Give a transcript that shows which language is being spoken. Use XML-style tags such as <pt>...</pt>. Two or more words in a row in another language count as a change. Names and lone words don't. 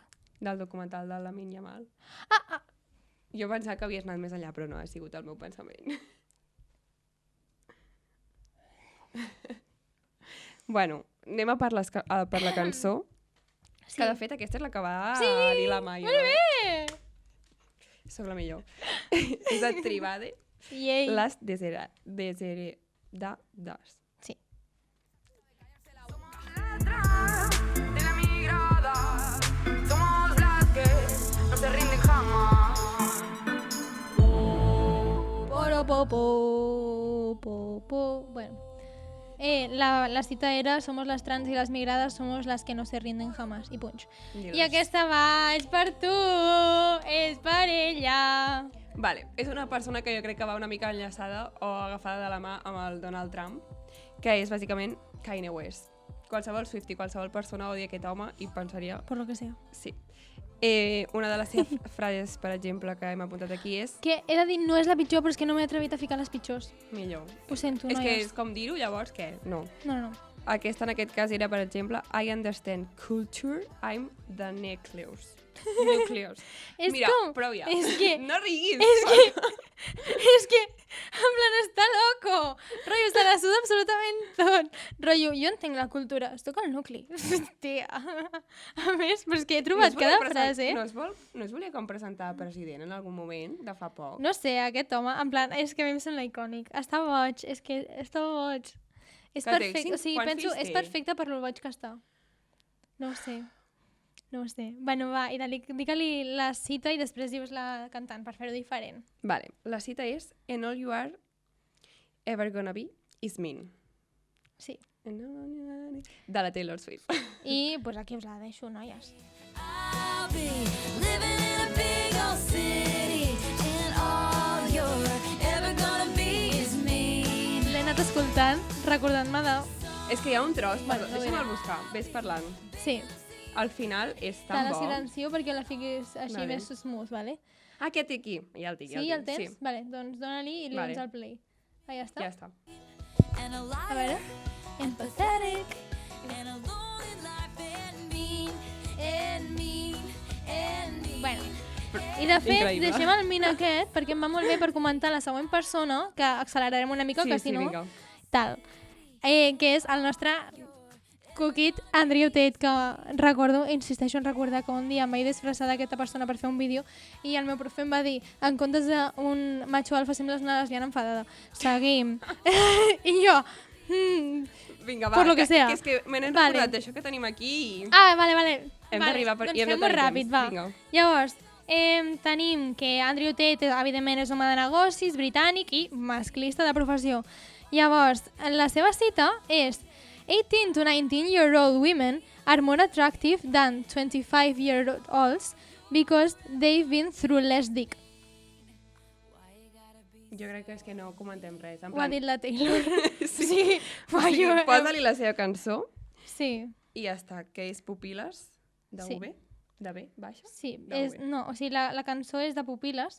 <ca>Del documental de Lamine Yamal. Jo pensava que havies anat més enllà, però no, ha sigut el meu pensament. Bueno, anem a per la cançó. Sí. Que de fet aquesta és la que va dir la Maia. Molt bé! Soc la millor. És de Tribade. Yay.</ca> <es>Las desheredadas. Sí. De la migrada, somos las que no se rinden jamás. Bueno. La cita era somos las trans y las migradas somos las que no se rinden jamás.</es> <ca>I punx. I aquesta va, és per tu, és per ella. Vale, és una persona que jo crec que va una mica enllaçada o agafada de la mà amb el Donald Trump, que és bàsicament Kanye West. Qualsevol Swiftie, qualsevol persona odia aquest home i pensaria...</ca> <es>Por lo que sea. Sí.</es> <ca>Una de les seves frases, per exemple, que hem apuntat aquí és Que he de dir, no és la pitjor, però és que no m'he atrevit a ficar les pitjors. millor. Ho sento, És que noies. és com dir-ho, llavors què? No. No. Aquesta en aquest cas era, per exemple,</ca> <en>I understand culture, I'm the nucleus.</en> <ca>Nucleus. És Mira, com... prou ja. És que... No riguis. És que, en plan, està loco. Rotllo, se la suda absolutament tot. Rotllo, jo entenc la cultura, es toca el nucli. Tia. A més, però és que he trobat cada frase. No es volia com presentar a president en algun moment, de fa poc? No sé, aquest home, en plan, és que a mi em sembla icònic. Està boig, és que està boig. És Que té perfecte, o sigui, quants penso, fills és té? perfecte per lo boig que està. No ho sé. No ho sé. Bueno, va, i digue-li la cita i després dius la cantant, per fer-ho diferent. Vale, la cita és</ca> <en>And all you are ever gonna be is mean.</en> <ca>Sí. De la Taylor Swift. I pues aquí us la deixo, noies.</ca> <en>I'll be living in a big old city, and all you're ever gonna be is me.</en> <ca>L'he anat escoltant, recordant-me de... És que hi ha un tros, Bueno, no deixa'm diré. buscar, ves parlant. Sí, Al final és te tan la bo. silencio perquè la fiquis així Vale. més smooth, vale? Ah, aquest aquí. Ja el tinc, Sí, el tens? Sí, Vale, doncs dona-li i li Vale. dones el play. Ah, ja està? ja està.</ca> <en>And a</en> <ca>A veure.</ca> <en>liar, empathetic, and a lonely life, and mean, and mean, and mean.</en> <ca>Bueno, i de fet, Increïble. deixem el min aquest perquè em va molt bé per comentar la següent persona, que accelerarem una mica, que si no... vinga. Tal. Que és el nostre coquit Andrew Tate, que recordo, insisteixo en recordar que un dia em vaig disfressar d'aquesta persona per fer un vídeo i el meu profe em va dir, en comptes d'un macho alfa sembles una lesbiana enfadada. Seguim. I jo... Vinga, va,</ca> <es>Por lo que sea.</es> <ca>és que me n'he Vale. recordat d'això que tenim aquí i... Vale. Hem vale, d'arribar per- doncs i hem de fem-ho tenir ràpid, temps. va. Vinga. Llavors, tenim que Andrew Tate, evidentment, és home de negocis, britànic i masclista de professió. Llavors, la seva cita és</ca> <en>18 to 19-year-old women are more attractive than 25-year-olds because they've been through less dick.</en> <ca>Jo crec que és que no comentem res. En Ho ha plan, dit la Taylor. sí. O sigui, posa-li la seva cançó Sí, i ja està, que és Pupiles, de Sí. V, de B, baixa. sí. De V. No, o sigui, la cançó és de pupil·les</ca>